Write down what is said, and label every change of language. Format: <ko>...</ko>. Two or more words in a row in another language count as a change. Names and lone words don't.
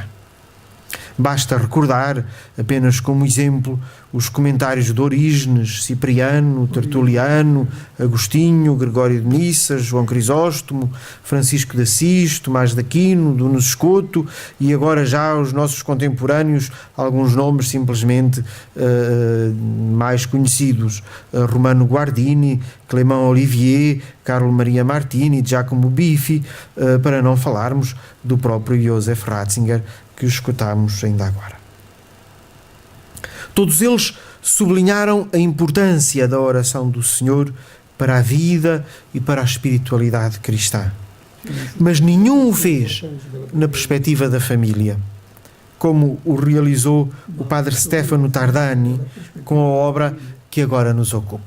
<pt>Basta recordar, apenas como exemplo, os comentários de Orígenes, Cipriano, Tertuliano, Agostinho, Gregório de Nissa, João Crisóstomo, Francisco de Assis, Tomás de Aquino, Duno Escoto e agora já os nossos contemporâneos, alguns nomes simplesmente mais conhecidos, Romano Guardini, Clément Olivier, Carlo Maria Martini, Giacomo Biffi, para não falarmos do próprio Joseph Ratzinger, que escutámos ainda agora. Todos eles sublinharam a importância da oração do Senhor para a vida e para a espiritualidade cristã. Mas nenhum o fez na perspectiva da família, como o realizou o padre Stefano Tardani com a obra que agora nos ocupa.</pt>